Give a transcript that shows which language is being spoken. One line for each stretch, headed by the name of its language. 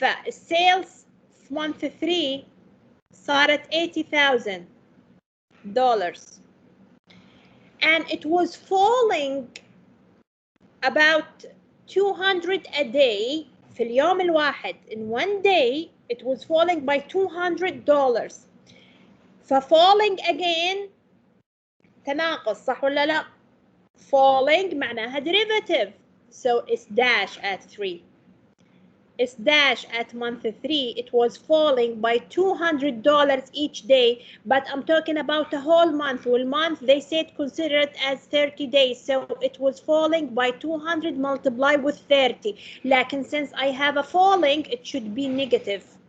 English: Sales month 3
Arabic: صارت
English: $80,000. And it was falling about 200 a day
Arabic: في اليوم الواحد.
English: In one day it was falling by $200.
Arabic: فfalling again تناقص صح ولا لا؟ Falling معناها derivative.
English: So it's dash at 3. It's dash at month 3. It was falling by $200 each day, but I'm talking about a whole month. Well, month they said consider it as 30 days, so it was falling by 200 multiplied with 30. Like, since I have a falling, it should be negative.